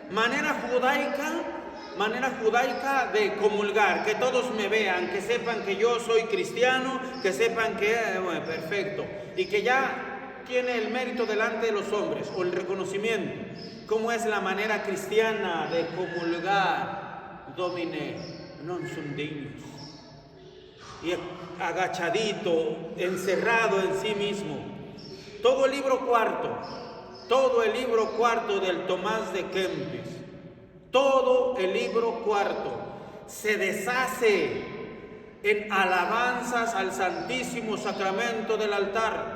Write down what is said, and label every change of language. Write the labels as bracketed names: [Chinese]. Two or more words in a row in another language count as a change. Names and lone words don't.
[Spanish] Manera judaica de comulgar, que todos me vean, que sepan que yo soy cristiano, que sepan que, bueno, perfecto, y que ya tiene el mérito delante de los hombres, o el reconocimiento. ¿Cómo es la manera cristiana de comulgar? [Latin] Domine, non sum dignus. [Spanish] Y agachadito, encerrado en sí mismo. Todo el libro cuarto del Tomás de Kempis, todo el libro cuarto se deshace en alabanzas al Santísimo Sacramento del altar.